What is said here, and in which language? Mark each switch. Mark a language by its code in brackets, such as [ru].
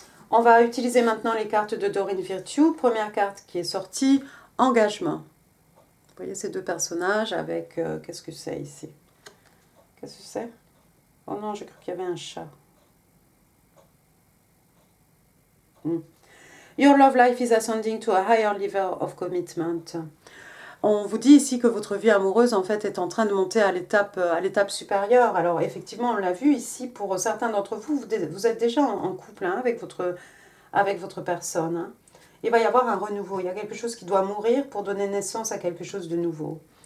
[fr] On va utiliser maintenant les cartes de Doreen Virtue. Première carte qui est sortie, engagement. Vous voyez ces deux personnages avec... qu'est-ce que c'est ici? Qu'est-ce que c'est? Oh non, j'ai cru qu'il y avait un chat. [en] Your love life is ascending to a higher level of commitment. [fr] On vous dit ici que votre vie amoureuse, en fait, est en train de monter à l'étape supérieure. Alors, effectivement, on l'a vu ici, pour certains d'entre vous, vous êtes déjà en couple hein, avec votre personne. Hein. Il va y avoir un renouveau. Il y a quelque chose qui doit mourir pour donner naissance à quelque chose de nouveau.